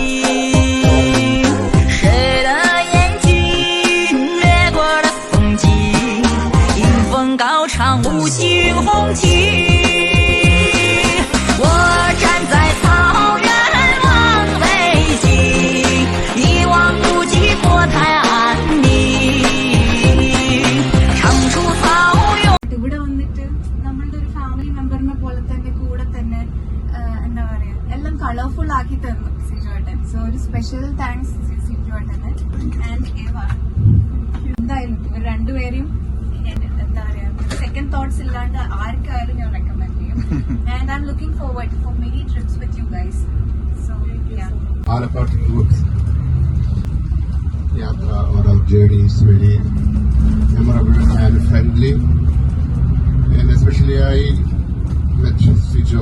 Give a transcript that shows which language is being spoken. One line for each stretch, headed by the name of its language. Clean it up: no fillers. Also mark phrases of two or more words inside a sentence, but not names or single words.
Chinese: 谁的眼睛掠过的风景，迎风高唱五星红旗。我站在草原望北京，一望无际国泰安宁，唱出草原。
Malayalam: ഇവിടെ വന്നിട്ട് നമ്മളുടെ ഒരു
English: family member
Malayalam: പോലെ തന്നെ കൂടെ തന്നെ എന്താ പറയാ എല്ലാം കളർഫുൾ ആക്കി തന്നു സിജോട്ടൻ. സോ ഒരു
English: special thanks
Malayalam: സിജോട്ടന് ആൻഡ് ഏവ. എന്തായാലും ഇവർ രണ്ടുപേരെയും എന്താ പറയാ
English: second thoughts
Malayalam: ഇല്ലാണ്ട് ആർക്കായാലും ഞാൻ റെക്കമെൻഡ് ചെയ്യും.
English: and I'm looking forward for many trips with you guys. so all about the groups. Yatra or our journey is very memorable and friendly, and especially I met Sijo.